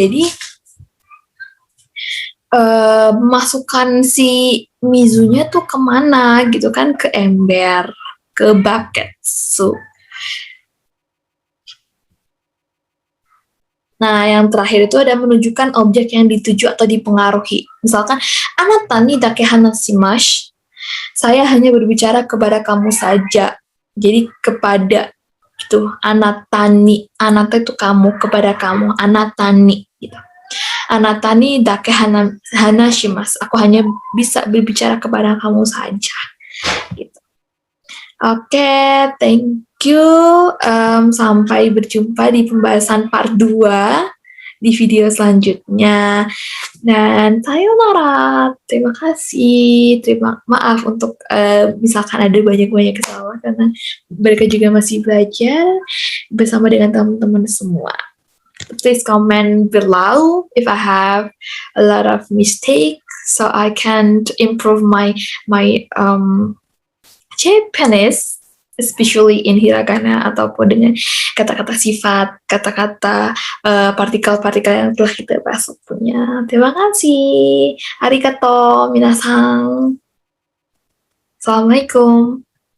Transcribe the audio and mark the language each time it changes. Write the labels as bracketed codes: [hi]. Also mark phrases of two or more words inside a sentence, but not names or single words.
[id] Jadi masukkan si mizunya tuh kemana gitu kan, ke ember, ke baketsu. Nah, yang terakhir itu ada menunjukkan objek yang dituju atau dipengaruhi. Misalkan, [ja] あなたにだけ話します. [id] Saya hanya berbicara kepada kamu saja. Jadi kepada gitu, [ja] あなたに. [id] Anata itu kamu, kepada kamu. [ja] あなたに gitu. あなたにだけ話します. [id] Aku hanya bisa berbicara kepada kamu saja. Gitu. Oke, [en] thank you. [id] Sampai berjumpa di pembahasan part 2 di video selanjutnya. Dan sayonara. Terima kasih. Maaf untuk misalkan ada banyak-banyak kesalahan karena mereka juga masih belajar bersama dengan teman-teman semua. [en] Please comment below if I have a lot of mistakes so I can improve my Japanese, especially in hiragana [id] ataupun dengan kata-kata sifat, kata-kata partikel-partikel yang telah kita bahas sebelumnya. Terima kasih. [ja] ありがとう皆さん. Assalamualaikum.